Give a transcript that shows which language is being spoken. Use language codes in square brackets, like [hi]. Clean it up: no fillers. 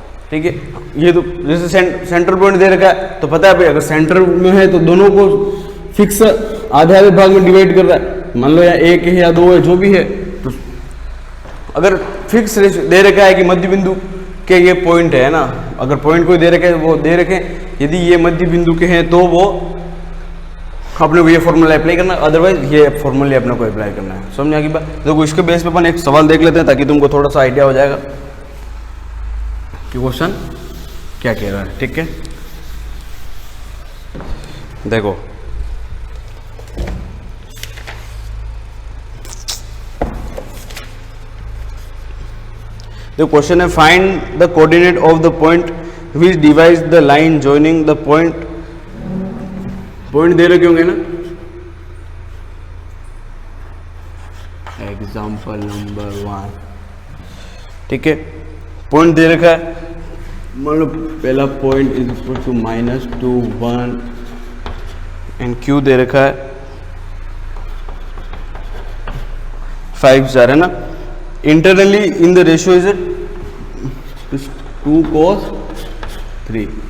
[hi] ठीक है, ये तो जैसे सेंटर पॉइंट दे रखा है तो पता है भाई अगर सेंटर में है तो दोनों को फिक्स आधे आधे भाग में डिवाइड कर रहा है, मान लो या 1 है या 2 है जो भी है, तो अगर फिक्स दे रखा है कि मध्य बिंदु के ये पॉइंट है ना, अगर पॉइंट कोई दे रखे वो दे रखे, यदि ये मध्य बिंदु के हैं तो वो अपने को ये फॉर्मूला अप्लाई करना, अदरवाइज ये फॉर्मूला अपने को अप्लाई करना है। समझ आ गई बात? देखो इसके बेस पे अपन एक सवाल देख लेते हैं ताकि तुमको थोड़ा सा आइडिया हो जाएगा कि क्वेश्चन क्या कह रहा है। ठीक है, देखो [en] the question है find the coordinate of the point which divides the line joining the point, [hi] point दे रखे होंगे ना, एग्जाम्पल नंबर 1। ठीक है, पॉइंट दे रखा है, मान लो पहला point [en] is equal to -2 1 and Q [hi] दे रखा है 5 4 है ना, [en] Internally in the ratio is 2 cos 3।